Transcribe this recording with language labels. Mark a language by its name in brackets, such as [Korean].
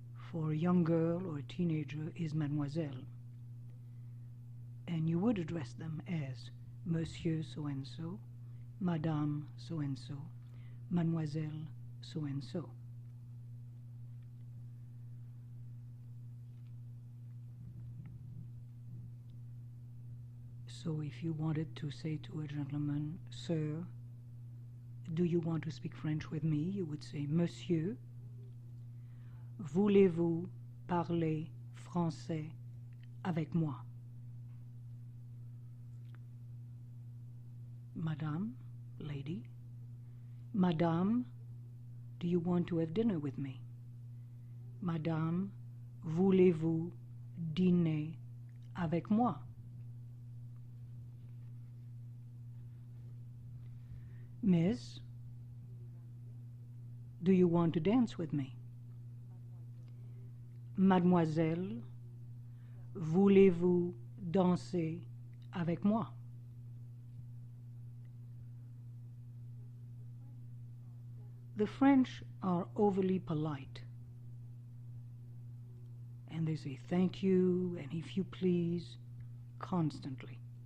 [English] For a young girl or a teenager is mademoiselle. And you would address them as monsieur so-and-so, madame so-and-so, mademoiselle so-and-so. So if you wanted to say to a gentleman, sir, do you want to speak French with me? You would say, [French] monsieur, voulez-vous parler français avec moi? [English] Madame, lady, madame, do you want to have dinner with me? [French] Madame, voulez-vous dîner avec moi? [English] Miss, do you want to dance with me? [French] Mademoiselle, voulez-vous danser avec moi? [English] The French are overly polite, and they say thank you and if you please constantly.